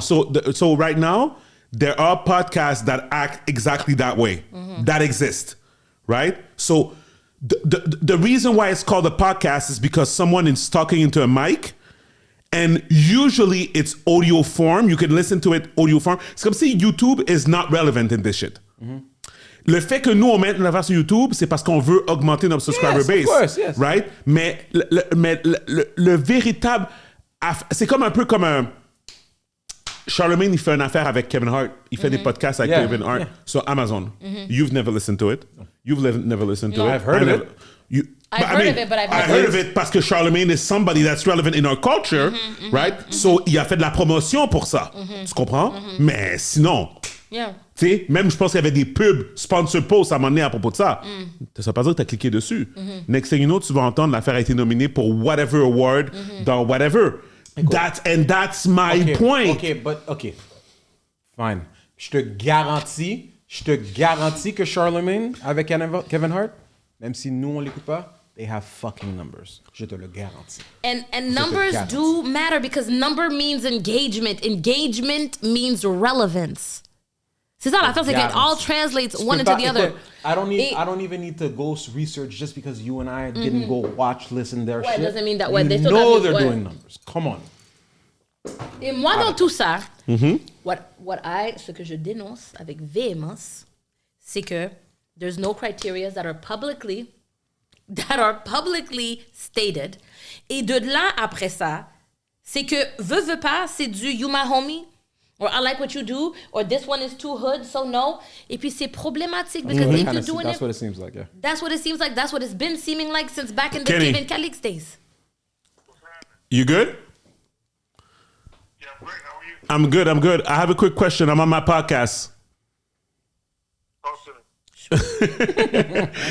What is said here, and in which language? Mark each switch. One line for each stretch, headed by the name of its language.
English: So right now, there are podcasts that act exactly that way, that exist, right? So the reason why it's called a podcast is because someone is talking into a mic, and usually it's audio form. You can listen to it audio form.
French: C'est comme si
English: YouTube is not relevant in this shit.
French: Le fait que nous, on mette l'affaire sur YouTube, c'est parce qu'on veut augmenter notre
English: subscriber Yes, of base. course, yes. Right?
French: Mais le véritable... C'est comme un peu comme un... Charlemagne, il fait une affaire avec Kevin Hart. Il fait des podcasts avec
English: Yeah, Kevin Hart yeah.
French: sur Amazon.
English: You've never listened to it. You've never listened to No. it. I've heard of it. I've heard of it, but I've I never heard of it
French: parce que
English: Charlemagne is somebody that's relevant in our culture, right?
French: So, il a fait de la promotion pour ça. Tu comprends? Mais sinon,
English: Yeah.
French: tu sais, même je pense qu'il y avait des pubs,
English: sponsor posts
French: à un moment donné à propos de ça. Ça veut pas dire que tu as cliqué dessus.
English: Next thing you know,
French: tu vas entendre l'affaire a été nominée pour
English: whatever award
French: dans whatever.
English: That's my point. OK. Fine.
French: Je te garantis que Charlemagne avec Kevin Hart, même si nous on l'écoute pas,
English: they have fucking numbers.
French: Je te le garantis.
English: And numbers
French: garantis.
English: do matter because number means engagement. Engagement means relevance.
French: C'est ça l'affaire, c'est que
English: it all translates one into the other. I don't even need to go research just because you and I didn't go watch, listen their
French: Ouais,
English: shit. doesn't mean that- You ouais, they still know have- they're
French: ouais.
English: doing numbers. Come on.
French: Et moi, dans tout ça, ce que je dénonce avec véhémence, c'est que
English: there's no criteria that are publicly stated.
French: Et de là, après ça, c'est que, veux pas, c'est du
English: you my homie, or I like what you do, or this one is too hood, so no.
French: Et puis, c'est problématique,
English: because if you're doing That's it, what it seems like, yeah. that's what it seems like, that's what it's been seeming like since back in the Kenny. Kevin Calix days. You good? Yeah, I'm great. How are you? I'm good. I have a quick question. I'm on my podcast. Awesome.